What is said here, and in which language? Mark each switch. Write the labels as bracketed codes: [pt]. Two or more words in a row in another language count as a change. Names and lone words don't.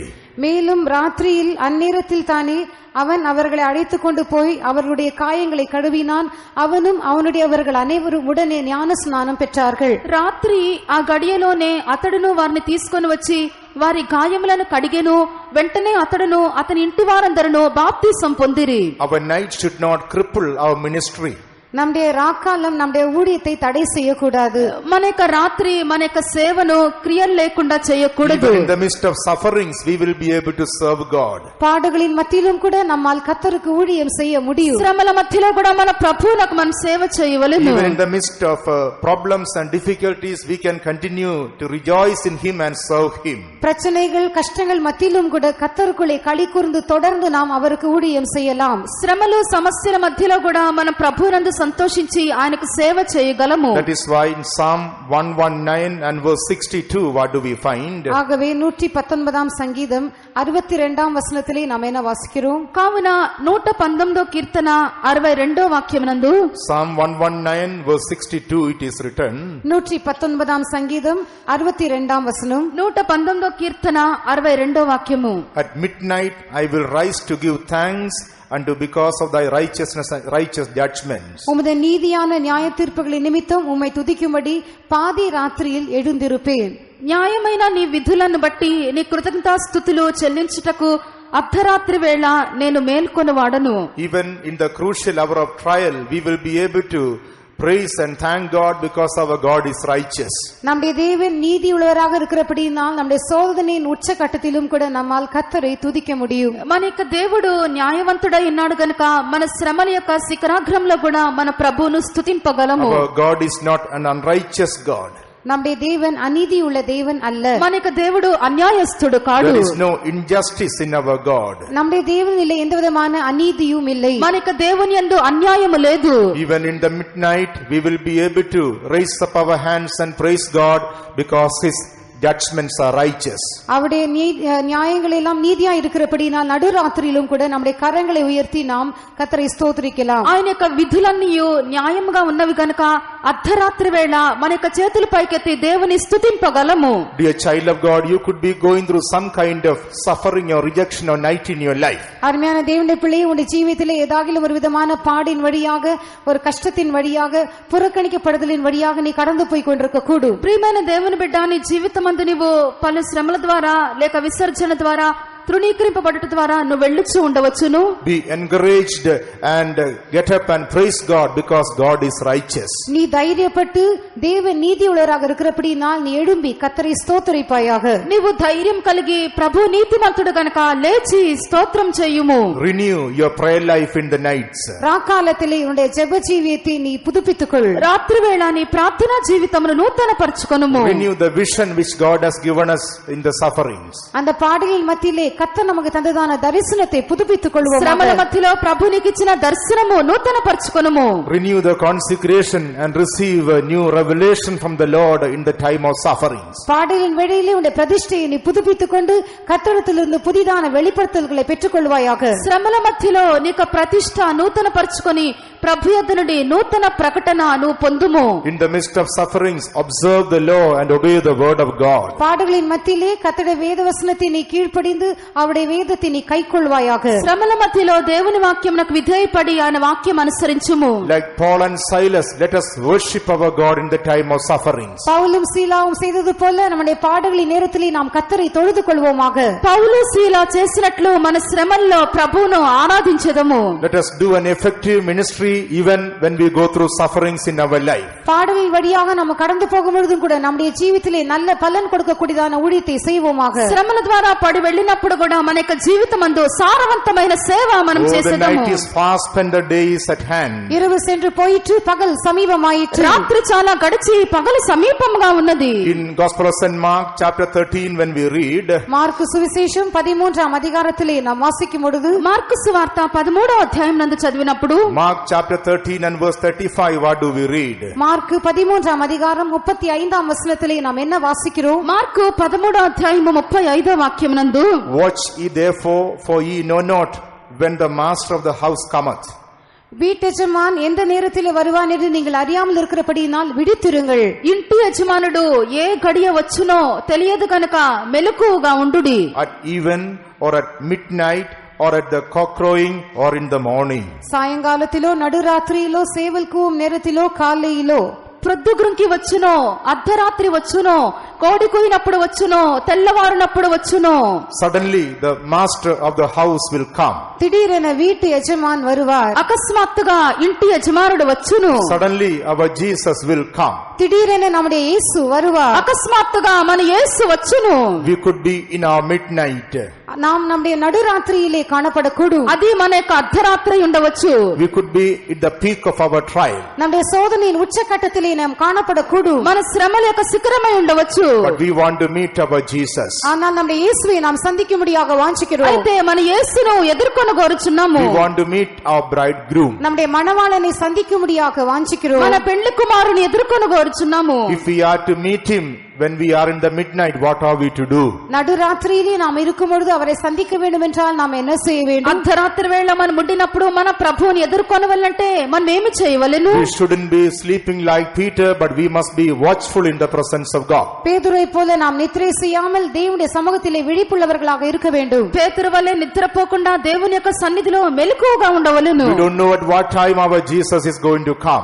[ta] மேலும் ராத்திரியில் அந்நேரத்தில் தானே அவன் அவர்களை அழைத்துக் கொண்டு போய் அவர்களுடைய காயங்களை கழுவினான். அவனும் அவனுடையவர்கள் அனைவரும் உடனே ஞான ஸ்நானம் பெற்றார்கள். [te] రాత్రి ఆ గడియలోనే అతడును వారిని తీసుకొని వచ్చి వారి గాయములను కడిగెను. వెంటనే అతడును అతని ఇంటి వారందరూ బాప్తిసం పొందిరి. [en] Our night should not cripple our ministry. [ta] நம்முடைய రాకాలం நம்முடைய ஊழியத்தை தடை செய்யக்கூடாது. [te] మన యొక్క రాత్రి మన యొక్క సేవను క్రియలు లేకుండా చేయకూడదు. [en] Even in the midst of sufferings, we will be able to serve God. [ta] பாடுகளின் மத்தியிலும் கூட நம்மால் கர்த்தருக்கு ஊழியம் செய்ய முடியும். [te] శ్రమల మధ్యలో కూడా మన ప్రభువునకు మనం సేవ చేయవలెను. [en] Even in the midst of problems and difficulties, we can continue to rejoice in Him and serve Him. [ta] பிரச்சனைகள் கஷ்டங்கள் மத்தியிலும் கூட கர்த்தருக்குள்ளே களி கூர்ந்து தொடர்ந்து நாம் அவருக்கு ஊழியம் செய்யலாம். [te] శ్రమలు సమస్యల మధ్యలో కూడా మన ప్రభువునందు సంతోషించి ఆయనకు సేవ చేయగలము. [en] That is why in Psalm 119 and verse 62, what do we find? [ta] ஆகவே 119ஆம் சங்கீதம் 62ஆம் வசனத்திலே நாம் என்ன வாசிக்கிறோம்? [te] కావున 119వ కీర్తన 62వ వాక్యమునందు [en] Psalm 119 verse 62 it is written. [ta] 119ஆம் சங்கீதம் 62ஆம் வசனம். [te] 119వ కీర్తన 62వ వాక్యము. [en] At midnight I will rise to give thanks unto because of thy righteousness and righteous judgments. [ta] உமது நீதியான நியாய தீர்ப்புகளின் நிமித்தம் உம்மை துதிக்கும்படி பாதி ராத்திரியில் எழுந்திருப்பேன். [te] న్యాయమైన నీ విధులను బట్టి నీ కృతజ్ఞతాస్తుతులు చెల్లించుటకు అర్ధరాత్రి వేళ నేను మేల్కొని వాడను. [en] Even in the crucial hour of trial, we will be able to praise and thank God because our God is righteous. [ta] நம்முடைய தேவன் நீதி உள்ளவராக இருக்கிறபடியால் நம்முடைய சோதனையின் உச்சகட்டத்திலும் கூட நம்மால் கர்த்தரை துதிக்க முடியும். [te] మన యొక్క దేవుడు న్యాయవంతుడై ఉన్నాడు గనుక మన శ్రమల యొక్క శిఖరాగ్రంలో కూడా మన ప్రభువును స్తుతింపగలము. [en] Our God is not an unrighteous God. [ta] நம்முடைய தேவன் அநீதி உள்ள தேவன் அல்ல. [te] మన యొక్క దేవుడు అన్యాయస్తుడు కాడు. [en] There is no injustice in our God. [ta] நம்முடைய தேவனிலே எந்த விதமான அநீதியும் இல்லை. [te] మన యొక్క దేవుని యందు అన్యాయము లేదు. [en] Even in the midnight, we will be able to raise up our hands and praise God because His judgments are righteous. [ta] அவருடைய நியாயங்கள் எல்லாம் நீதியா இருக்கிறபடியால் நடுராத்திரியிலும் கூட நம்முடைய கரங்களை உயர்த்தி நாம் கர்த்தரை ஸ்தோத்திரிக்கலாம். [te] ఆయన యొక్క విధులన్నీ న్యాయముగా ఉన్నవి గనుక అర్ధరాత్రి వేళ మన యొక్క చేతుల పైకెత్తి దేవుని స్తుతింపగలము. [en] Dear child of God, you could be going through some kind of suffering or rejection or night in your life. [ta] அருமையான தேவனுடைய பிள்ளை, உங்களுடைய ஜீவிதத்திலே ஏதாகிலும் ஒரு விதமான பாடின் வழியாக, ஒரு கஷ்டத்தின் வழியாக, புறக்கணிக்கப்படுதலின் வழியாக நீ கடந்து போய் கொண்டிருக்க கூடும். [te] ప్రియమైన దేవుని బిడ్డ, నీ జీవితం అందు నీవు పలు శ్రమల ద్వారా లేక విసర్జన ద్వారా తృణీకరింపబడుట ద్వారా నువ్వు వెళ్ళుచూ ఉండవచ్చును. [en] Be encouraged and get up and praise God because God is righteous. [ta] நீ தைரியப்பட்டு தேவன் நீதி உள்ளவராக இருக்கிறபடியால் நீ எழும்பி கர்த்தரை ஸ்தோத்திரிப்பாயாக. [te] నీవు ధైర్యం కలిగి ప్రభు నీతిమంతుడు గనుక లేచి స్తోత్రం చేయుము. [en] Renew your prayer life in the nights. [ta] ராக்காலத்திலே உன்னுடைய ஜெப ஜீவியத்தை நீ புதுப்பித்துக்கொள். [te] రాత్రి వేళ నీ ప్రార్థనా జీవితమును నూతన పరచుకొనుము. [en] Renew the vision which God has given us in the sufferings. [ta] அந்த பாடுகளின் மத்தியிலே கர்த்தர் நமக்கு தந்ததான தரிசனத்தை புதுப்பித்துக் கொள்வோம். [te] శ్రమల మధ్యలో ప్రభు నీకు ఇచ్చిన దర్శనము నూతన పరచుకొనుము. [en] Renew the consecration and receive a new revelation from the Lord in the time of sufferings. [ta] பாடலின் வேளையிலே உன்னுடைய பிரதிஷ்டையை நீ புதுப்பித்துக் கொண்டு கர்த்தரிடத்திலிருந்து புதிதான வெளிப்படுத்தல்களை பெற்றுக் கொள்வாயாக. [te] శ్రమల మధ్యలో నీకు ప్రతిష్ట నూతన పరచుకొని ప్రభు యొద్ద నుండి నూతన ప్రకటన నువ్వు పొందుము. [en] In the midst of sufferings, observe the law and obey the word of God. [ta] பாடலின் மத்தியிலே கர்த்தருடைய வேத வசனத்தை நீ கீழ்ப்படிந்து அவருடைய வேதத்தை நீ கைக்கொள்வாயாக. [te] శ్రమల మధ్యలో దేవుని వాక్యమునకు విధేయపడి ఆయన వాక్యం అనుసరించుము. [en] Like Paul and Silas, let us worship our God in the time of sufferings. [ta] பவுலும் சீலாவும் செய்தது போல நம்முடைய பாடலின் நேரத்திலே நாம் கர்த்தரை தொழுது கொள்வோமாக. [te] పౌలు శీలా చేసినట్లు మన శ్రమల్లో ప్రభువును ఆరాధించెదము. [en] Let us do an effective ministry even when we go through sufferings in our life. [ta] பாடலின் வழியாக நாம் கடந்து போகும் பொழுதும் கூட நம்முடைய ஜீவிதத்திலே நல்ல பலன் கொடுக்கக்கூடியதான ஊழியத்தை செய்வோமாக. [te] శ్రమల ద్వారా పడి వెళ్ళినప్పుడు కూడా మన యొక్క జీవితమందు సారవంతమైన సేవ మనం [en] Oh, the [te] చేసేదము. [en] night is fast and the day is at hand. [ta] இரவு சென்று போயிற்று, பகல் சமீபமாயிற்று. [te] రాత్రి చాలా గడిచి పగలు సమీపంగా ఉన్నది. [en] In Gospel of St. Mark chapter 13 when we read, [ta] மார்க்கு சுவிசேஷம் 13ஆம் அதிகாரத்திலே நாம் வாசிக்கும் பொழுது, [te] మార్కు సువార్త 13వ అధ్యాయం నందు చదివినప్పుడు [en] Mark chapter 13 and verse 35, what do we read? [ta] மார்க்கு 13ஆம் அதிகாரம் 35ஆம் வசனத்திலே நாம் என்ன வாசிக்கிறோம்? [te] మార్కు 13వ అధ్యాయము 35వ వాక్యం నందు [en] Watch ye therefore, for ye know not when the master of the house cometh. [ta] வீட்டெஜமான் எந்த நேரத்திலே வருவான் என்று நீங்கள் அறியாமல் இருக்கிறபடியினால் விழித்திருங்கள். [te] ఇంటి యజమానుడు ఏ గడియ వచ్చునో తెలియదు కనుక మెలకువగా ఉండుడి. [en] At even or at midnight or at the cock crowing or in the morning. [ta] சாயங்காலத்திலோ நடுராத்திரியிலோ சேவல் கூவும் நேரத்திலோ காலையிலோ. [te] ప్రొద్దుగురుంకి వచ్చును, అర్ధరాత్రి వచ్చును, కోడి కూయినప్పుడు వచ్చును, తెల్లవారునప్పుడు వచ్చును. [en] Suddenly the master of the house will come. [ta] திடீரென வீட்டு எஜமான் வருவார். [te] అకస్మాత్తుగా ఇంటి యజమానుడు వచ్చును. [en] Suddenly our Jesus will come. [ta] திடீரென நம்முடைய இயேசு வருவார். [te] అకస్మాత్తుగా మన యేసు వచ్చును. [en] We could be in our midnight. [ta] நாம் நம்முடைய நடுராத்திரியிலே காணப்படக்கூடும். [te] అది మన యొక్క అర్ధరాత్రి ఉండవచ్చు. [en] We could be at the peak of our trial. [ta] நம்முடைய சோதனையின் உச்சகட்டத்திலே நாம் காணப்படக்கூடும். [te] మన శ్రమల యొక్క శిఖరమై ఉండవచ్చు. [en] But we want to meet our Jesus. [ta] ஆனால் நம்முடைய இயேசுவை நாம் சந்திக்கும்படியாக வாஞ்சிக்கிறோம். [te] అయితే మన యేసును ఎదుర్కొన కోరుచున్నాము. [en] We want to meet our bridegroom. [ta] நம்முடைய மணவாளனை சந்திக்கும்படியாக வாஞ்சிக்கிறோம். [te] మన పెళ్లి కుమారుని ఎదుర్కొన కోరుచున్నాము. [en] If we are to meet him when we are in the midnight, what are we to do? [ta] நடுராத்திரியிலே நாம் இருக்கும் பொழுது அவரை சந்திக்க வேண்டும் என்றால் நாம் என்ன செய்ய வேண்டும்? [te] అర్ధరాత్రి వేళ మనం ముట్టినప్పుడు మన ప్రభువుని ఎదుర్కొనవలంటే మనం ఏమి చేయవలెను? [en] We shouldn't be sleeping like Peter, but we must be watchful in the presence of God. [ta] பேதுருவை போல நாம் நித்திரை செய்யாமல் தேவனுடைய சமூகத்திலே விழிப்புள்ளவர்களாக இருக்க வேண்டும். [te] పేతురు వలె నిద్రపోకుండా దేవుని యొక్క సన్నిధిలో మెలకువగా ఉండవలెను. [en] We don't know at what time our Jesus is going to come.